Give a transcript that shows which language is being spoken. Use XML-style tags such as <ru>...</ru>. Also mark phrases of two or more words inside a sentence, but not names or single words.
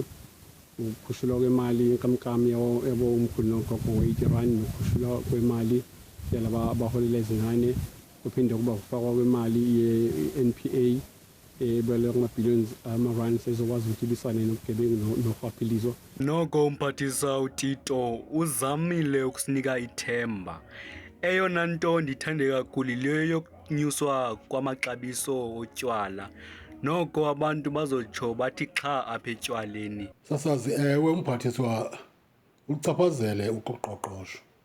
<zu>Ukukhushulwa kwemali yenkamnkam yabo umkhulu nogogo we-80 rand nokukhushulwa kwemali yalaba abaholela izingane kuphinde kuba ukufakwa kwemali ye-NPA ebele kuma-billions ama-rands ezokwazi ukuthi ibisane nobugebengu norhwaphilizo.</zu> <xh>Noko umphathisa uTito uzamile ukusinika ithemba. Eyona nto ndithande kakhulu leyo yokunyuswa kwamaxabiso otywala. Noko abantu bazotsho bathi xa apha etywaleni. Sasazi ewe umphathiswa uchaphazele uqoqosho.</xh>